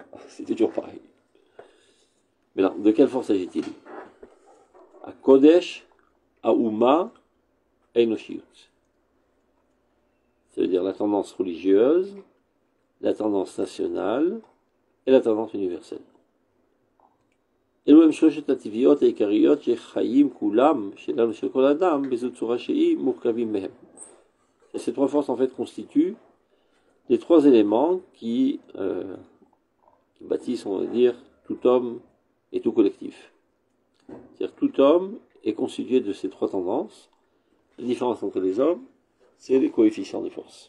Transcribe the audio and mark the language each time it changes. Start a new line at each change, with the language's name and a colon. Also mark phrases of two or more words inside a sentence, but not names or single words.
French: C'était toujours pareil. Mais là, de quelle force s'agit-il?
Hebrew: הקודש, האומה, האנושיות.
French: C'est-à-dire la tendance religieuse, la tendance nationale et la tendance universelle.
Hebrew: אלו הם שלושת הטבעיות העיקריות שחיים כולם, שלנו של כל אדם, באיזו צורה שהיא, מורכבים מהם.
French: Et ces trois forces en fait constituent les trois éléments qui bâtissent, on va dire, tout homme et tout collectif. C'est-à-dire tout homme est constitué de ces trois tendances. La différence entre les hommes, c'est les coefficients de force.